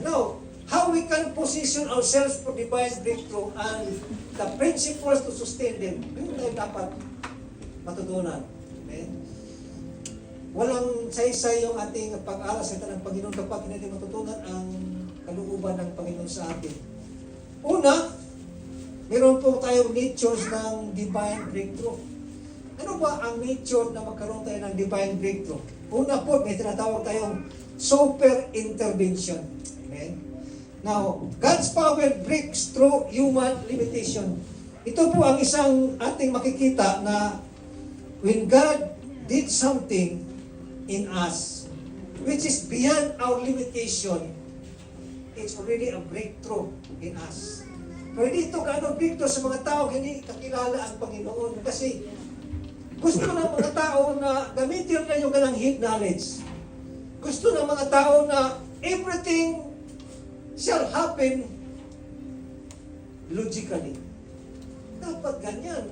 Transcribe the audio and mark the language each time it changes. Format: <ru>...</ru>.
<en>Now, how we can position ourselves for divine breakthrough and the principles to sustain them.</en> <tl>Yun tayo dapat matutunan. Amen? Walang saysay yung ating pag-aaral sa ng Panginoon kapag hindi natin matutunan ang kalooban ng Panginoon sa atin. Una, meron po tayong natures ng divine breakthrough. Ano ba ang nature na magkaroon tayo ng divine breakthrough? Una po, may tinatawag tayong super intervention. Amen?</tl> <en>Now, God's power breaks through human limitation.</en> <tl>Ito po ang isang ating makikita na</tl> <en>when God did something in us, which is beyond our limitation, it's already a breakthrough in us.</en> <tl>Pwede ito gaano breakthrough sa mga tao, hindi kakilala ang Panginoon. Kasi gusto ng mga tao na gamitin na yung kanilang hidden knowledge. Gusto ng mga tao na</tl> <en>everything shall happen logically.</en> <tl>Dapat ganyan.</tl>